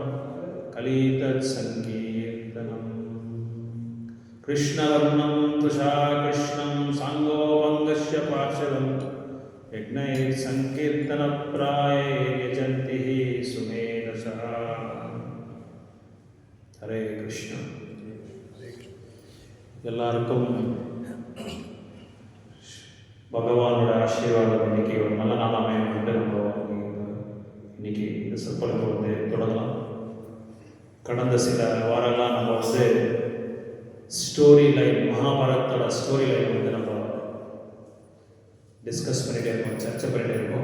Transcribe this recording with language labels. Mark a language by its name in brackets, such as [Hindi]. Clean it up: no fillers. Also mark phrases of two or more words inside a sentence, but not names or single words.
[Sanskrit] कलितत्सङ्कीर्तनम् कृष्णवर्णं तुषाकृष्णं साङ्गोपङ्गस्य पार्श्वं यज्ञैर्सङ्कीर्तनप्राये यजन्ति सुमेधसः। हरे कृष्ण। [Tamil] எல்லாருக்கும் பகவானோட ஆசீர்வாதம் இன்னைக்கு ஒரு நல்ல நாள் அமையணும்ட்டு நம்ம இன்னைக்கு இந்த சொற்பொழிவை வந்து தொடங்கலாம். கடந்த சில வாரங்களாக நம்ம வந்து [English] story line, [Tamil] மகாபாரதத்தோட [English] story line [Tamil] வந்து நம்ம டிஸ்கஸ் பண்ணிகிட்டே இருக்கோம், சர்ச்சை பண்ணிகிட்டே இருக்கோம்.